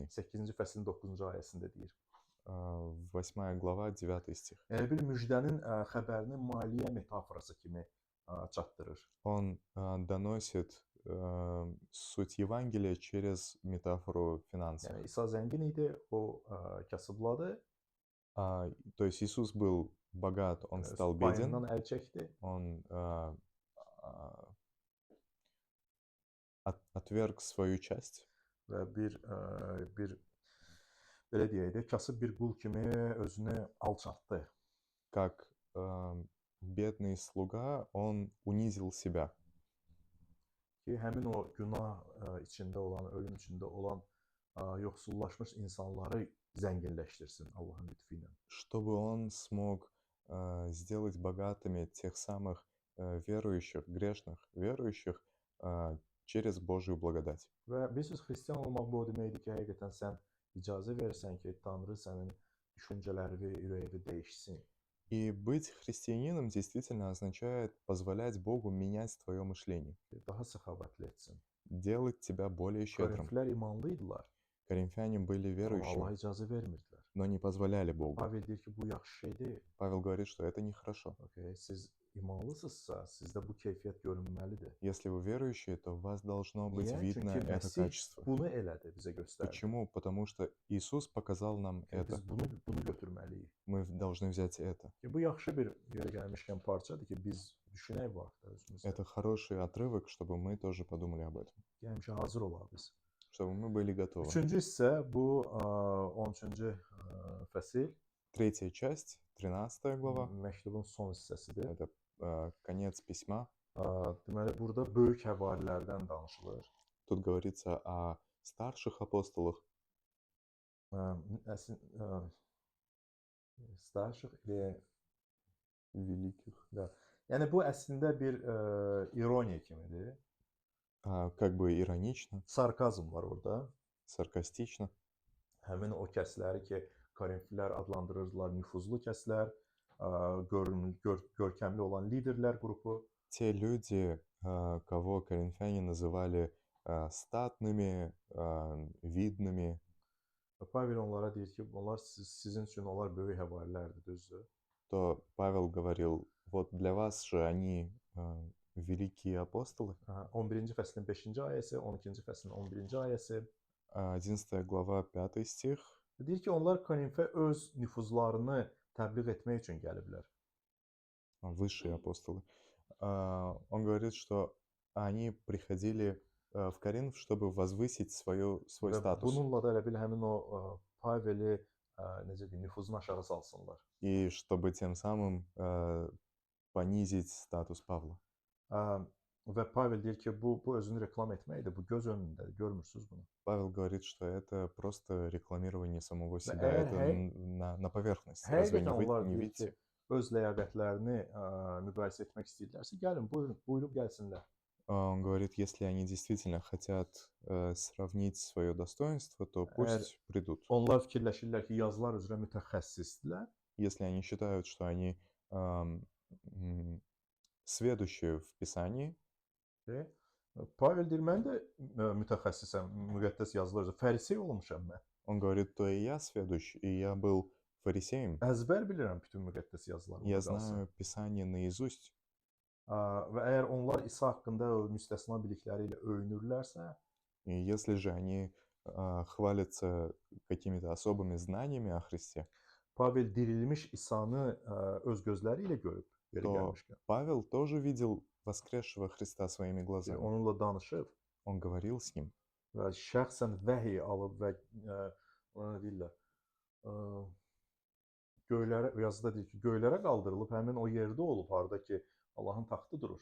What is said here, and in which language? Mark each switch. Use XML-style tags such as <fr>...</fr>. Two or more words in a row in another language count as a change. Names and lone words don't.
<az>8-ci fəslin 9-cu ayəsində deyir.</az> <ru>8 глава, 9 стих.</ru> <az>Yəni bir müjdənin xəbərini maliyyə metaforası kimi çatdırır.</az> <ru>Он доносит суть Евангелия через метафору финансов.</ru> <az>Yəni İsa zəngin idi, o kasıbladı,</az> <ru>То есть Иисус был богат, он стал</ru> <az>payından</az> <ru>беден,</ru> <az>əl çəkdi.</az> <ru>он отверг свою часть.</ru> <az>Və bir belə deyək də, kasıb bir qul kimi özünü alçaltdı.</az> <ru>Как бедный слуга, он унизил себя,</ru> <az>Ki həmin o günah içində olan, ölüm içində olan yoxsullaşmış insanları zənginləşdirsin Allahın lütfü ilə.</az> <ru>чтобы он смог сделать богатыми тех самых верующих, грешных верующих через Божью благодать.</ru> <az>Və bilirsiniz, xristian olmaq bu o deməkdir ki, həqiqətən sən icazə versən ki, Tanrı sənin düşüncələrini, ürəyini dəyişsin.</az> <ru>И быть христианином действительно означает позволять Богу менять твое мышление,</ru> <az>Daha səxavətli etsin.</az> <ru>делать тебя более щедрым.</ru> <az>Korinflər imanlı idilər,</az> <ru>Коринфяне были</ru> <az>amma Allah</az> <ru>верующими,</ru> <az>icazə vermirdilər.</az> <ru>но не позволяли Богу.</ru> <az>Pavel deyir ki, bu yaxşı şey deyil.</az> <ru>Павел говорит, что это нехорошо.</ru> <az>Okay, siz imanlısınızsa, sizdə bu keyfiyyət görünməlidir.</az> <ru>Если вы верующие, то в вас должно быть</ru> <az>Niyə?</az> <ru>видно</ru> <az>Çünki</az> <ru>это</ru> <az>Məsih</az> <ru>качество.</ru> <az>bunu elədi, bizə göstərdi.</az> <ru>Почему? Потому что Иисус показал нам это.</ru> <az>Biz bunu götürməliyik.</az> <ru>Мы должны взять это.</ru> <az>Bu yaxşı bir yerə gəlmişkən parçadır ki, biz düşünək bu haqda özümüzdə.</az> <ru>Это хороший отрывок, чтобы мы тоже подумали об этом.</ru> <az>Həmişə hazır olaq biz.</az> <ru>Чтобы мы были готовы.</ru> <az>Üçüncü hissə bu 13-cü fəsil.</az> <ru>Третья часть, 13 глава.</ru> <az>Məktubun son hissəsidir.</az> <ru>Это конец письма.</ru> <az>Deməli, burada böyük həvarilərdən danışılır.</az> <ru>Тут говорится о старших апостолах. Starших və Великих.</ru> <az>da. Yəni bu əslində bir ironiya kimidir.</az> <ru>Как бы ironично,</ru> <az>Sarkazm var orada.</az> <ru>саркастично.</ru> <az>Həmin o kəsləri ki, Korinflilər adlandırırdılar nüfuzlu kəslər, görkəmli olan liderlər qrupu.</az> <ru>Те люди, кого коринфяне называли статными, видными,</ru> <az>Pavel onlara deyir ki, onlar sizin üçün onlar böyük həvarilərdir, düzdür?</az> <ru>то Павел говорил, вот для вас же они великие апостолы.</ru> <az>11-ci fəslin 5-ci ayəsi, 12-ci fəslin 11-ci ayəsi.</az> <ru>11 глава, 5 стих. Deyir ki, onlar Korinfə öz nüfuzlarını təbliğ etmək üçün gəliblər. Высшие апостолы. Он говорит, что они приходили в Коринф, чтобы возвысить свой</ru> <az>Və</az> <ru>статус.</ru> <az>bununla da elə bil həmin o Paveli necə deyim, nüfuzunu aşağı salsınlar.</az> <ru>И чтобы тем самым понизить статус Павла.</ru> <az>Və Pavel deyir ki, bu özünü reklam etməkdir, bu göz önündədir, görmürsüz bunu.</az> <ru>Павел говорит, что это просто рекламирование самого</ru> <az>Və</az> <ru>себя, это на поверхности. Разве</ru> <az>həqiqətən onlar</az> <ru>не</ru> <az>deyir ki,</az> <ru>видите?</ru> <az>öz ləyaqətlərini müqayisə etmək istəyirlərsə, gəlin, buyurub gəlsinlər.</az> <ru>Он говорит, если они действительно хотят сравнить свое достоинство, то пусть придут.</ru> <az>Onlar fikirləşirlər ki, yazılar üzrə mütəxəssisdirlər.</az> <ru>Если они считают, что они сведущие в Писании,</ru> <az>Pavel deyir, mən də mütəxəssisəm müqəddəs yazılar üzrə. Farisey olmuşam mən.</az> <ru>он говорит, то и я сведущ, и я был фарисеем.</ru> <az>Əzbər bilirəm bütün müqəddəs yazıları.</az> <ru>Я знаю Писание наизусть.</ru> <az>Və əgər onlar İsa haqqında o müstəsna bilikləri ilə öyünürlərsə,</az> <ru>И если же они хвалятся какими-то особыми знаниями о Христе,</ru> <az>Pavel dirilmiş İsanı öz gözləri ilə görüb, yeri то gəlmişkən.</az> <ru>Павел тоже видел воскресшего Христа своими glazами.</ru> <az>Onunla danışıb</az> <ru>Он говорил с ним.</ru> <az>və şəxsən vəhiy alıb və ona nə deyirlər? Göylərə, yazıda deyir ki, göylərə qaldırılıb, həmin o yerdə olub, harda ki, Allahın taxtı durur.</az>